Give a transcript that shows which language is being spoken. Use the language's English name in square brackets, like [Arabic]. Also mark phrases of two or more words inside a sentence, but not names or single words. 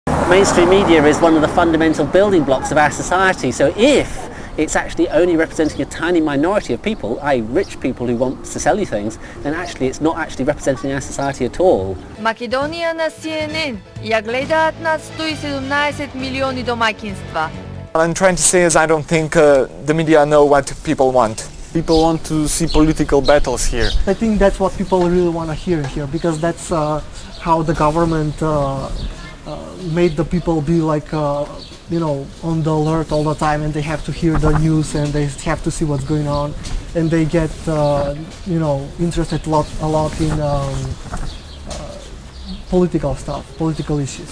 [English] Mainstream media is one of the fundamental building blocks of our society, so if it's actually only representing a tiny minority of people, i.e. rich people who want to sell you things, then actually it's not actually representing our society at all. [Macedonian] Македонија на CNN ја гледаат над 117 милиони домаќинства. [English] What I'm trying to say is I don't think the media know what people want. People want to see political battles here. I think that's what people really want to hear here, because that's how the government made the people be like, on the alert all the time, and they have to hear the news and they have to see what's going on, and they get, interested a lot in political stuff, political issues.